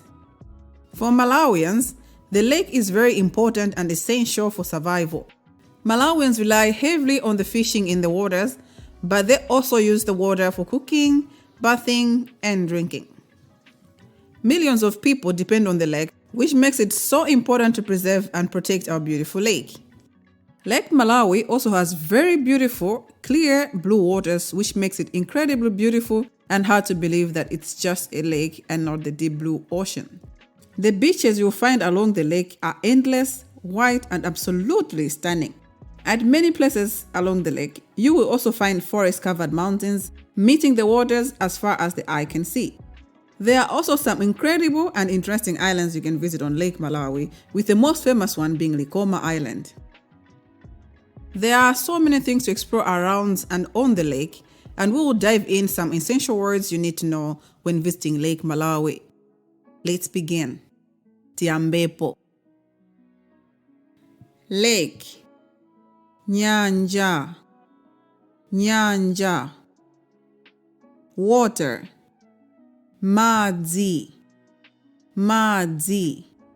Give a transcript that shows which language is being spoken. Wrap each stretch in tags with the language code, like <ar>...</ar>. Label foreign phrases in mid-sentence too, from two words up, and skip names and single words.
<en>For Malawians, the lake is very important and essential for survival. Malawians rely heavily on the fishing in the waters, but they also use the water for cooking, bathing, and drinking. Millions of people depend on the lake, which makes it so important to preserve and protect our beautiful lake. Lake Malawi also has very beautiful, clear blue waters, which makes it incredibly beautiful and hard to believe that it's just a lake and not the deep blue ocean. The beaches you'll find along the lake are endless, white, and absolutely stunning. At many places along the lake, you will also find forest-covered mountains meeting the waters as far as the eye can see. There are also some incredible and interesting islands you can visit on Lake Malawi, with the most famous one being Likoma Island. There are so many things to explore around and on the lake, and we will dive in some essential words you need to know when visiting Lake Malawi. Let's begin.</en> <ny>Tiambepo.</ny> <en>Lake. Nyanja.</en> <ny>Nyanja. Water. Madzi. Madzi.</ny>